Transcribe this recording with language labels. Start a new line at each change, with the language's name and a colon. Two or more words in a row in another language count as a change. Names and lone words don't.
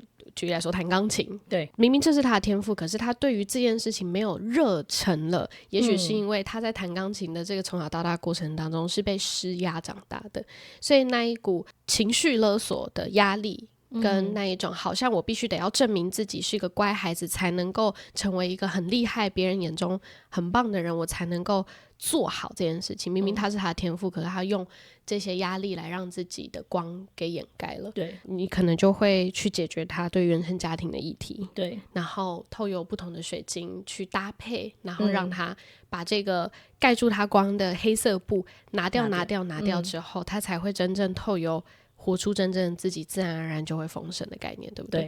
Chinese: 舉例來說彈鋼琴，對，明明這是他的天賦，可是他對於這件事情沒有熱忱了，也許是因為他在彈鋼琴的這個從小到大過程當中是被施壓長大的，所以那一股情緒勒索的壓力跟那一種好像我必須得要證明自己是一個乖孩子才能夠成為一個很厲害別人眼中很棒的人，我才能夠做好這件事情，明明他是他的天賦，可是他用這些壓力來讓自己的光給掩蓋了。對，你可能就會去解決他對原生家庭的議題，对，然後透過不同的水晶去搭配，然後讓他把這個蓋住他光的黑色布拿掉之後，他才會真正透過活出真正的自己，自然而然就會豐盛的概念，對不對？